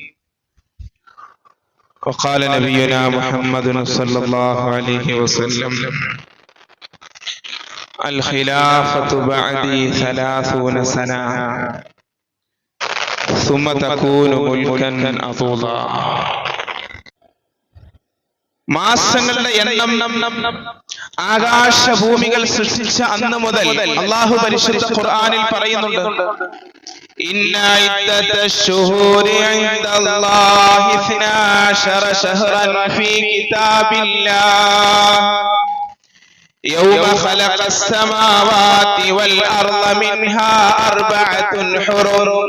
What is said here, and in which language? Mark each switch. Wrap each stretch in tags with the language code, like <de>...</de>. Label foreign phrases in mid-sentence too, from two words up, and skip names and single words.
<ar>وقال نبينا محمد صلى الله عليه وسلم الخلافة بعدي 30 سنة ثم تكون ملكا أطولا.</ar> <ml>മാസങ്ങളുടെ എണ്ണം ആകാശഭൂമികൾ സൃഷ്ടിച്ച അന്ന് മുതൽ അല്ലാഹു പരിശുദ്ധ ഖുർആനിൽ പറയുന്നുണ്ട്,</ml> <ar>إن عدة الشهور عند الله 12 شهرا في كتاب الله يوم خلق السماوات والأرض منها 4 حرم.</ar>